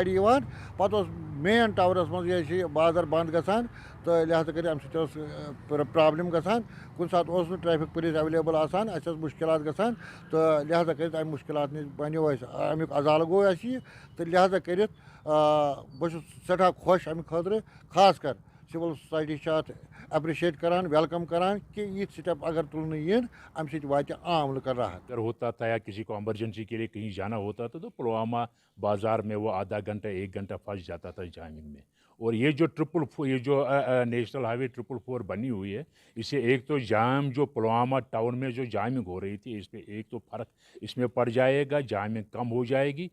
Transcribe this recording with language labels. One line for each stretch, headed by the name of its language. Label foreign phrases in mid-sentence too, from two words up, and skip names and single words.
Kashmiri: یوان پتہٕ مین ٹاورس مز یہ بازر بند گژھان تو لہذا کر امہ سۭتۍ پرابلم گژھان کُنہِ ساتہٕ اوس نہٕ
English: traffic police available
Kashmiri: آسان اَسہِ ٲس مشکلات گژھان تو لہذا کٔرِتھ امہِ مشکلات نِش بنیو اَسہِ امیُک ازالہٕ گوٚو اَسہِ یہِ تہٕ لہذا کٔرِتھ بہٕ چھُس سٮ۪ٹھاہ خۄش امہِ خٲطرٕ خاص کر
English: civil society
Kashmiri: چھِ اتھ اپرشیٹ کران ویلکم کران کہ یِتھ سٹیپ اگر تُلنہٕ یِن امہِ سۭتۍ واتہِ عام لُکن راحت.
Urdu: اگر ہوتا تھا یا کسی کو ایمرجنسی کے لیے کہیں جانا ہوتا تھا تو پلوامہ بازار میں وہ آدھا گھنٹہ 1 گھنٹہ پھنس جاتا تھا جامنگ میں. اور یہ جو
English: national highway 444
Urdu: بنی ہوئی ہے، اس سے ایک تو جام جو پلوامہ ٹاؤن میں جو جامنگ ہو رہی تھی اس پہ ایک تو فرق اس میں پڑ جائے گا، جامنگ کم ہو جائے گی.